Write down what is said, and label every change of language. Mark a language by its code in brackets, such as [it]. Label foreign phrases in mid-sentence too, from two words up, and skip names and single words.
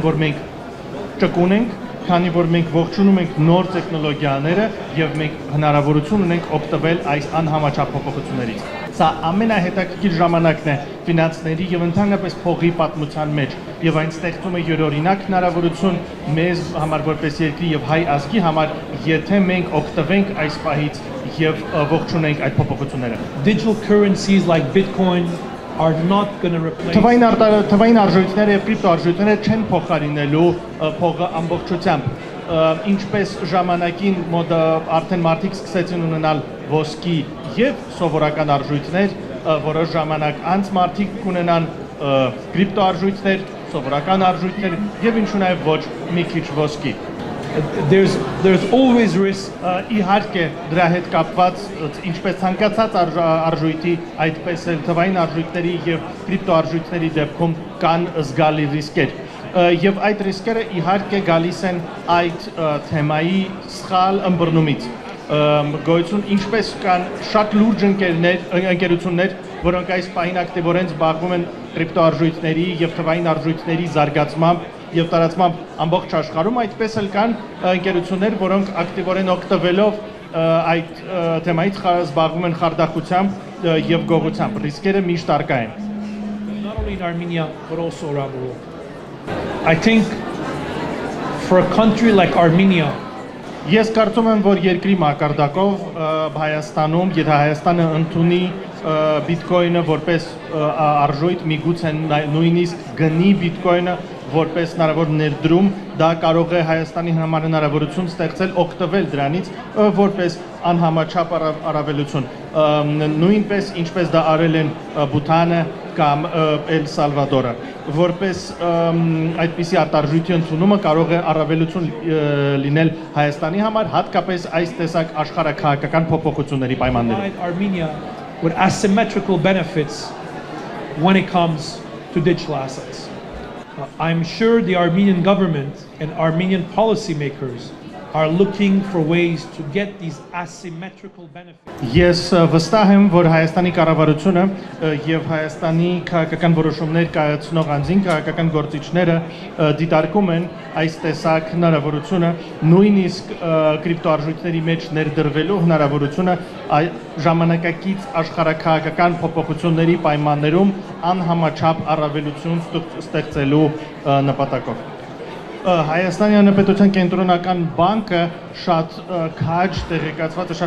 [hy] որ մենք ճկուն ենք, քանի որ մենք ողջունում ենք նոր տեխնոլոգիաները եւ մենք հնարավորություն ունենք օգտվել այս անհամաչափ փոփոխություններից Սա ամենահետաքրքիր ժամանակն է ֆինանսների եւ ընդհանրապես փողի պատմության մեջ եւ այն ստեղծում է յուրօրինակ հնարավորություն մեզ համար որպես երկրի եւ հայ ազգի համար եթե մենք օգտվենք այս պահից եւ ողջունենք այդ փոփոխությունները [en] Digital currencies like Bitcoin are not going to replace [hy] Թվային արժույթները եւ կրիպտոարժույթները չեն փոխարինելու փողը ամբողջությամբ ինչպես ժամանակին մոտ արդեն մարդիկ սկսեցին ունենալ ոսկի եւ սովորական արժույթներ, որոշ ժամանակ անց մարդիկ կունենան կրիպտոարժույթներ, սովորական արժույթներ եւ ինչու նաեւ ոչ մի քիչ ոսկի [en] There's always risk [hy] իհարկե դրա հետ կապված ինչպես ցանկացած արժույթի այդպես էլ թվային արժույթների եւ կրիպտոարժույթների դեպքում կան զգալի ռիսկեր եւ այդ ռիսկերը իհարկե գալիս են այդ թեմայի սխալ ըմբռնումից գոյություն ինչպես կան շատ լուրջ ընկերություններ որոնք այս պահին ակտիվորեն զբաղվում են կրիպտոարժույթների եւ թվային արժույթների զարգացմամբ եւ տարածմամբ ամբողջ աշխարհում այդպես էլ կան ընկերություններ որոնք ակտիվորեն օգտվելով այդ թեմայից զբաղվում են խարդախությամբ եւ գողությամբ ռիսկերը միշտ արկա են [en] Not only in Armenia but also around the world I think for a country like Armenia [hy] Ես կարծում եմ, որ երկրի մակարդակով Հայաստանում, եթե Հայաստանը ընդունի Bitcoin-ը որպես արժույթ, միգուցե նույնիսկ գնի Bitcoin-ը որպես հնարավոր ներդրում, դա կարող է Հայաստանի համար հնարավորություն ստեղծել օգտվել դրանից որպես անհամաչափ առավելություն։ Նույնպես ինչպես դա արել են Բութանը կամ Էլ Սալվադորը, որպես այդպիսի արտարժույթի ընդունումը կարող է առավելություն լինել Հայաստանի համար, հատկապես այս տեսակ աշխարհակահաղական փոփոխությունների պայմաններում։ [en] Armenia with asymmetrical benefits when it comes to digital assets. I'm sure the Armenian government and Armenian policymakers are looking for ways to get these asymmetrical benefits. [hy] Ես վստահ եմ, որ Հայաստանի կառավարությունը եւ Հայաստանի քաղաքական որոշումներ կայացնող անձին քաղաքական գործիչները դիտարկում են այս տեսակ հնարավորությունը, նույնիսկ կրիպտոարժույթների մեջ ներդրվելու հնարավորությունը ժամանակակից աշխարհաքաղաքական փոփոխությունների պայմաններում անհամաչափ առավելություն ստեղծելու նպատակով։ Հայաստանի Հանրապետության կենտրոնական բանկը շատ քաջ տեղեկացված է, շատ